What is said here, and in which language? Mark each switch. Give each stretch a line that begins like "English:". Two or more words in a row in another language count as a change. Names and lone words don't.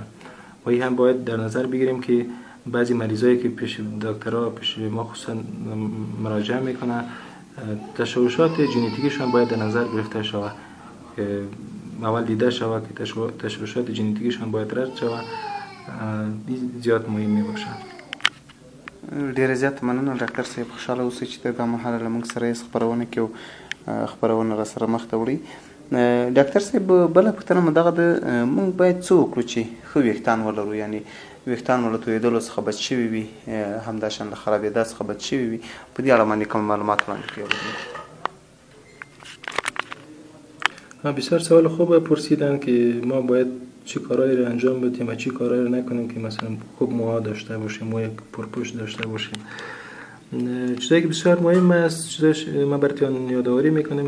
Persian: و این هم باید در نظر بگیریم که بعضی مریضایی که پیش دکترها، پیش ما خصوصا مراجعه میکنن، تشوشات ژنتیکیشان باید در نظر گرفته شود که اول دیده شود که تشوشات ژنتیکیشان باید رد شود. زیاد مهم میباشه.
Pashto: ډیره زیاته مننه ډاکټر صاحب، خوشحاله اوسئ چې د دا مهاله له موږ سره خپرونه کې او خپرونه را سره مخ ته وړئ. ډاکټر صاحب بله پوښتنه مو دغه ده، موږ باید څه وکړو چې ښه ویښتان ولرو، یعنې ویښتان مو له تویېدلو څخه بچ شوي وي، همداشان له خرابېدا څخه بچ شوي وي. په دې اړه باندې کوم معلومات وړاندې کړئ.
Persian: بسیار سوال خوب پرسیدن که ما باید چه کارهایی رو انجام بدیم و چه کارهایی رو نکنیم که مثلا خوب موها داشته باشیم، موی پرپشت داشته باشیم. چیزایی که بسیار مهم است، چیزایی ما براتون یادآوری میکنیم.